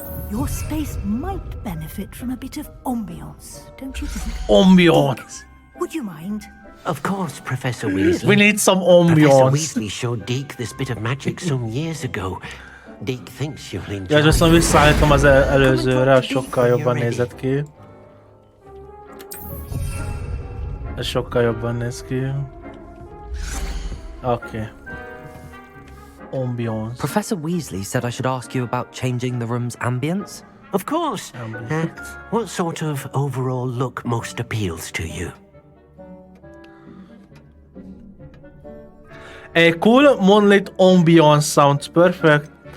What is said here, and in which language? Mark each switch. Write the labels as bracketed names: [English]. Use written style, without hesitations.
[English] Your space might benefit from a bit of ambiance, don't you think? Ambiance. Would you mind? Of course, Professor Weasley. We need some Professor ambiance. Weasley showed Deke this bit of magic some years ago. Deke thinks you'll enjoy [Hungarian] Ja, viszont visszaállítom az előzőre, az sokkal jobban nézett ki. Ez sokkal jobban néz ki. Oké. [English] ambience. Professor Weasley said I should ask you about changing the room's ambience. Of course. What sort of overall look most appeals to you? A cool moonlit ambience sounds perfect.